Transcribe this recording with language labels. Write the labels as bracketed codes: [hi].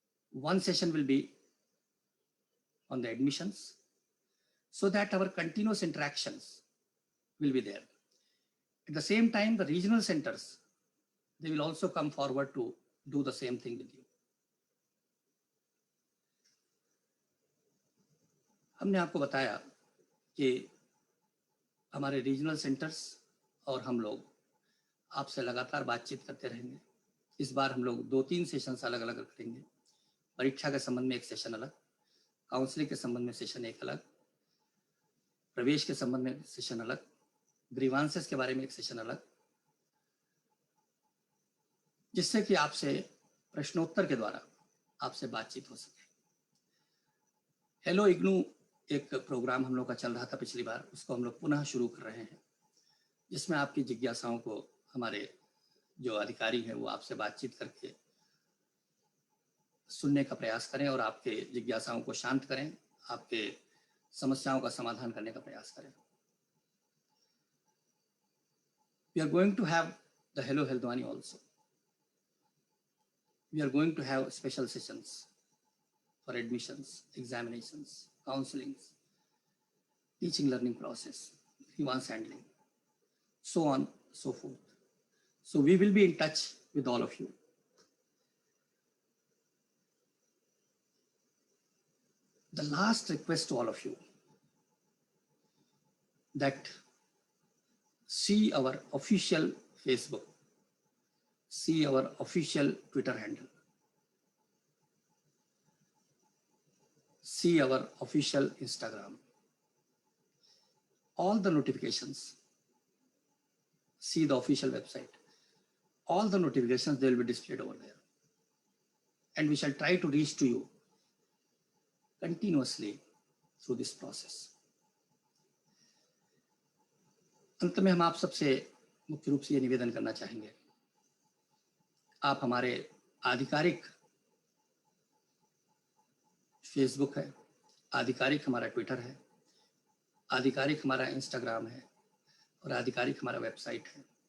[en] One session will be on the admissions, so that our continuous interactions will be there. At the same time, the regional centers, they will also come forward to do the same thing with you. [hi] हमने आपको बताया कि हमारे regional centres और हम लोग आपसे लगातार बातचीत करते रहेंगे। इस बार हम लोग 2-3 सेशंस अलग अलग रखेंगे। परीक्षा के संबंध में एक सेशन अलग, काउंसलिंग के संबंध में सेशन एक अलग, प्रवेश के संबंध में सेशन अलग, ग्रीवांसेस के बारे में एक सेशन अलग, जिससे कि आपसे प्रश्नोत्तर के द्वारा आपसे बातचीत हो सके। हेलो इग्नू एक प्रोग्राम हम लोग का चल रहा था पिछली बार, उसको हम लोग पुनः शुरू कर रहे हैं, जिसमें आपकी जिज्ञासाओं को हमारे जो अधिकारी हैं वो आपसे बातचीत करके सुनने का प्रयास करें और आपके जिज्ञासाओं को शांत करें, आपके समस्याओं का समाधान करने का प्रयास करें। [en] We are going to have the Hello Heldwani also. We are going to have special sessions for admissions, examinations, counselings, teaching learning process, grievance handling, so on, so forth. So we will be in touch with all of you. The last request to all of you, that see our official Facebook, see our official Twitter handle, see our official Instagram, all the notifications, see the official website, all the notifications, they will be displayed over there. And we shall try to reach to you continuously through this process. [hi] अंत में हम आप सबसे मुख्य रूप से ये निवेदन करना चाहेंगे, आप हमारे आधिकारिक फेसबुक है, आधिकारिक हमारा ट्विटर है, आधिकारिक हमारा इंस्टाग्राम है और आधिकारिक हमारा वेबसाइट है।